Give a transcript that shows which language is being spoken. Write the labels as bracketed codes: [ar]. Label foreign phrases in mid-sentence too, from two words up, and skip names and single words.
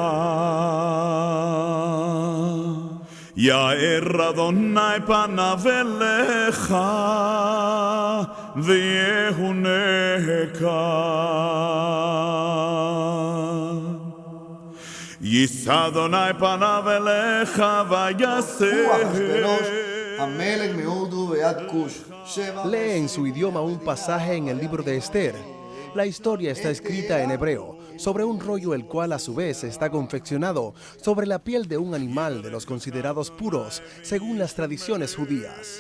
[he] יאר אדוני פניו אליך ויחונך. יישא אדוני פניו אליך ויעשה. [es] Lee en su idioma un pasaje en el libro de Esther. La historia está escrita en hebreo, sobre un rollo el cual a su vez está confeccionado sobre la piel de un animal de los considerados puros, según las tradiciones judías.